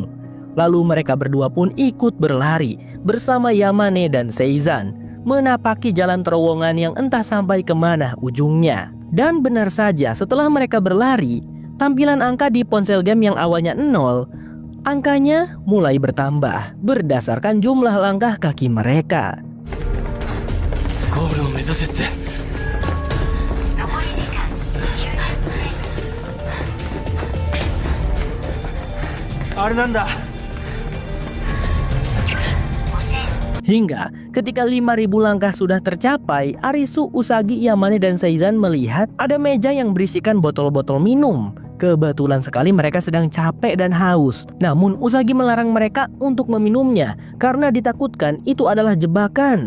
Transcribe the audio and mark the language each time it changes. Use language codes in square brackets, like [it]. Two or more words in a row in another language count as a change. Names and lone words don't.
[id] Lalu mereka berdua pun ikut berlari bersama Yamane dan Seizan, menapaki jalan terowongan yang entah sampai kemana ujungnya. Dan benar saja, setelah mereka berlari, tampilan angka di ponsel game yang awalnya 0, angkanya mulai bertambah berdasarkan jumlah langkah kaki mereka. [ja] ゴールを目指せって。あれなんだ。 [id] Hingga ketika 5.000 langkah sudah tercapai, Arisu, Usagi, Yamane, dan Seizan melihat ada meja yang berisikan botol-botol minum. Kebetulan sekali mereka sedang capek dan haus. Namun Usagi melarang mereka untuk meminumnya karena ditakutkan itu adalah jebakan.